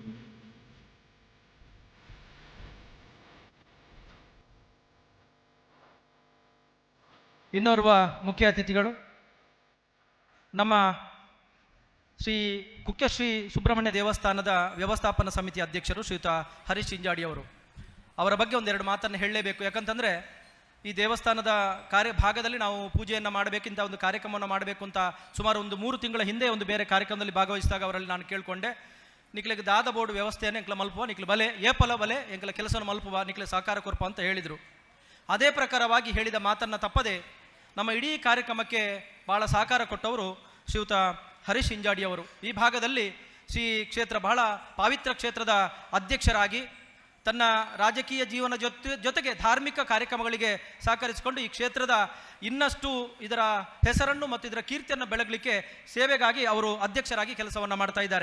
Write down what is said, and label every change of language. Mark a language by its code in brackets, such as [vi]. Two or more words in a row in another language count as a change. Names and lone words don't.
[kn] ಇನ್ನೋರ್ವ ಮುಖ್ಯ ಅತಿಥಿಗಳು ನಮ್ಮ ಶ್ರೀ ಕುಕ್ಕೆಶ್ರೀ ಸುಬ್ರಹ್ಮಣ್ಯ ದೇವಸ್ಥಾನದ ವ್ಯವಸ್ಥಾಪನಾ ಸಮಿತಿ ಅಧ್ಯಕ್ಷರು ಶ್ರೀಯುತ ಹರೀಶ್ ಇಂಜಾಡಿ ಅವರು. ಅವರ ಬಗ್ಗೆ ಒಂದೆರಡು ಮಾತನ್ನು ಹೇಳಲೇಬೇಕು. ಯಾಕಂತಂದರೆ ಈ ದೇವಸ್ಥಾನದ ಭಾಗದಲ್ಲಿ ನಾವು ಪೂಜೆಯನ್ನು ಮಾಡಬೇಕಿಂತ ಒಂದು ಕಾರ್ಯಕ್ರಮವನ್ನು ಮಾಡಬೇಕು ಅಂತ ಸುಮಾರು ಒಂದು 3 ತಿಂಗಳ ಹಿಂದೆ ಒಂದು ಬೇರೆ ಕಾರ್ಯಕ್ರಮದಲ್ಲಿ ಭಾಗವಹಿಸಿದಾಗ ಅವರಲ್ಲಿ ನಾನು ಕೇಳಿಕೊಂಡೆ, [tcy] ನಿಕ್ಲಿಗೆ ದಾದ ಬೋರ್ಡ್ ವ್ಯವಸ್ಥೆಯನ್ನು ಎಂಕ್ಲ ಮಲ್ಪುವ, ನಿಕ್ಲ ಬಲೆ ಏಪಲ ಬಲೆ ಎಂಕ್ಲ ಕೆಲಸವನ್ನು ಮಲ್ಪುವ, ನಿಕ್ಲೆ ಸಹಕಾರ ಕೊರ್ಪ [kn] ಅಂತ ಹೇಳಿದರು. ಅದೇ ಪ್ರಕಾರವಾಗಿ ಹೇಳಿದ ಮಾತನ್ನು ತಪ್ಪದೆ ನಮ್ಮ ಇಡೀ ಕಾರ್ಯಕ್ರಮಕ್ಕೆ ಭಾಳ ಸಹಕಾರ ಕೊಟ್ಟವರು ಶ್ರೀಯುತ ಹರೀಶ್ ಇಂಜಾಡಿ ಅವರು. ಈ ಭಾಗದಲ್ಲಿ ಶ್ರೀ ಕ್ಷೇತ್ರ ಬಹಳ ಪಾವಿತ್ರ ಕ್ಷೇತ್ರದ ಅಧ್ಯಕ್ಷರಾಗಿ ತನ್ನ ರಾಜಕೀಯ ಜೀವನ ಜೊತೆಗೆ ಧಾರ್ಮಿಕ ಕಾರ್ಯಕ್ರಮಗಳಿಗೆ ಸಹಕರಿಸಿಕೊಂಡು ಈ ಕ್ಷೇತ್ರದ ಇನ್ನಷ್ಟು ಇದರ ಹೆಸರನ್ನು ಮತ್ತು ಇದರ ಕೀರ್ತಿಯನ್ನು ಬೆಳಗಲಿಕ್ಕೆ ಸೇವೆಗಾಗಿ ಅವರು ಅಧ್ಯಕ್ಷರಾಗಿ ಕೆಲಸವನ್ನು ಮಾಡ್ತಾ ಇದ್ದಾರೆ.